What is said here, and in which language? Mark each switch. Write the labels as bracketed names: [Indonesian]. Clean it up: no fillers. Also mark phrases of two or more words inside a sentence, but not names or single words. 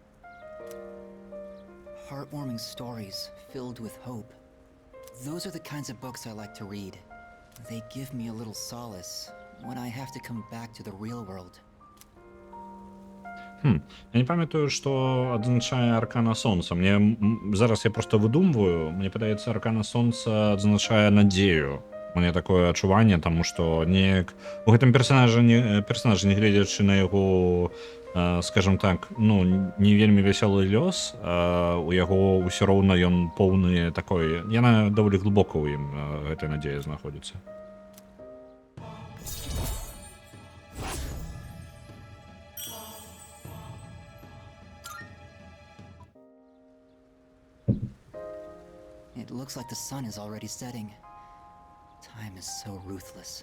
[English] Heartwarming stories filled with hope. Those are the kinds of books I like to read. They give me a little solace when I have to come back to the real world. [Belarusian] Я не памятаю, што адзначае аркана сонца. Мне зараз я просто выдумваю. Мне падаецца, аркана сонца адзначае надзею. Мне такое адчуванне, таму што неяк у гэтым персонажа не гледзячы на яго, скажем так, ну, не вельмі вясёлы лёс, у яго ўсё роўна ён поўны такой, яна даволі глыбока ў ім гэтая надзея знаходзіцца. [English] It looks like the sun is already setting. Time is so ruthless.